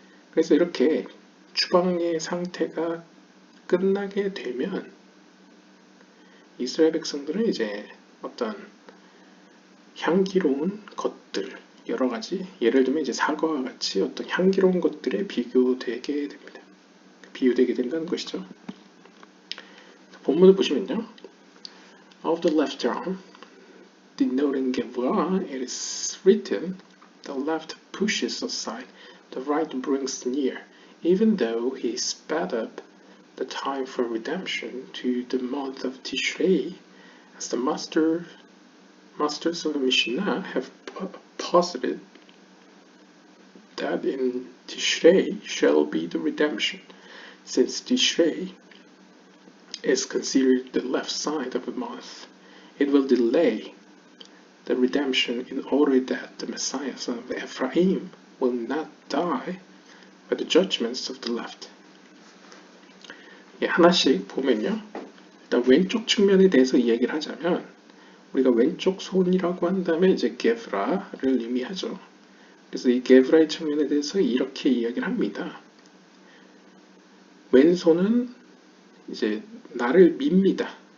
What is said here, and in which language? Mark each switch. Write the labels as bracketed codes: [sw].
[ko] 그래서 이렇게 추방의 상태가 끝나게 되면 이스라엘 백성들은 이제 어떤 향기로운 것들, 여러 가지, 예를 들면 이제 사과와 같이 어떤 향기로운 것들에 비교되게 됩니다. 비유되게 된다는 것이죠. 본문을 보시면요. [en] Of the left arm, denoting Gevurah, it is written, the left pushes aside, the right brings near, even though he sped up the time for redemption to the month of Tishrei, as the masters of the Mishnah have posited that in Tishrei shall be the redemption, since Tishrei is considered the left side of the month. It will delay the redemption in order that the Messiah, son of Ephraim, will not die by the judgments of the left. [ko] 하나씩 보면요. 일단 왼쪽 측면에 대해서 이야기를 하자면 우리가 왼쪽 손이라고 한다면 이제 게브라를 의미하죠. 그래서 이 게브라의 측면에 대해서 이렇게 이야기를 합니다. 왼손은 이제 나를 밉니다.